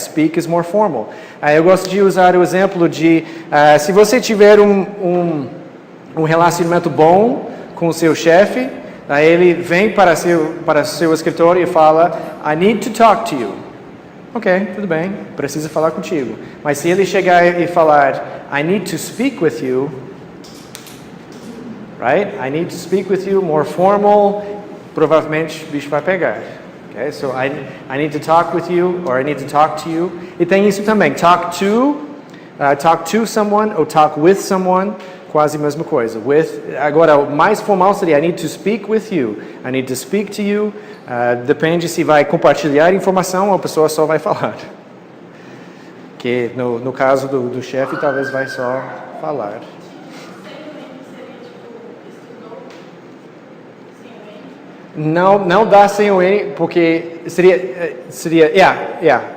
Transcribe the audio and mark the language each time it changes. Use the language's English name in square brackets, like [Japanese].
[English] Speak is more formal. [Portuguese] Eu gosto de usar o exemplo de, se você tiver um relacionamento bom com o seu chefe, aí ele vem para seu escritório e fala, [English] I need to talk to you. [Portuguese] Ok, tudo bem, preciso falar contigo. Mas se ele chegar e falar, [English] I need to speak with you, right? I need to speak with you, more formal, [Portuguese] provavelmente o bicho vai pegar. [English] Okay, so I need to talk with you, or I need to talk to you. [Portuguese] E tem isso também, talk to someone, ou talk with someone. Quase a mesma coisa. Agora, o mais formal seria [English] I need to speak with you. I need to speak to you. [Portuguese] Depende se vai compartilhar informação ou a pessoa só vai falar. Que no caso do chefe, talvez vai só falar. Não dá sem o N, porque seria yeah.